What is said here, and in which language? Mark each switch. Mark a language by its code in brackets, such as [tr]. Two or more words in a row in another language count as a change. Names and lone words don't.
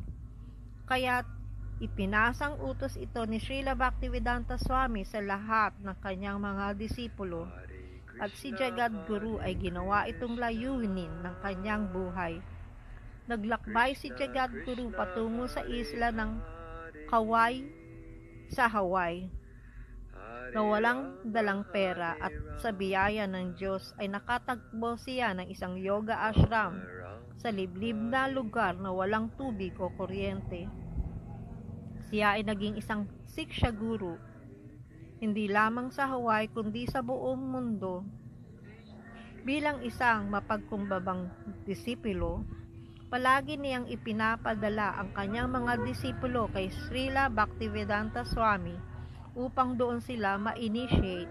[tl] Kaya't ipinasang utos ito ni Srila Bhaktivedanta Swami sa lahat ng kanyang mga disipulo at si Jagadguru ay ginawa itong layunin ng kanyang buhay. Naglakbay si Jagadguru patungo sa isla ng Kauai sa Hawaii na walang dalang pera at sa biyaya ng Diyos ay nakatagpo siya ng isang yoga ashram sa liblib na lugar na walang tubig o kuryente. Siya ay naging isang Siksha Guru, hindi lamang sa Hawaii kundi sa buong mundo. Bilang isang mapagkumbabang disipulo, palagi niyang ipinapadala ang kanyang mga disipulo kay Srila Bhaktivedanta Swami upang doon sila ma-initiate.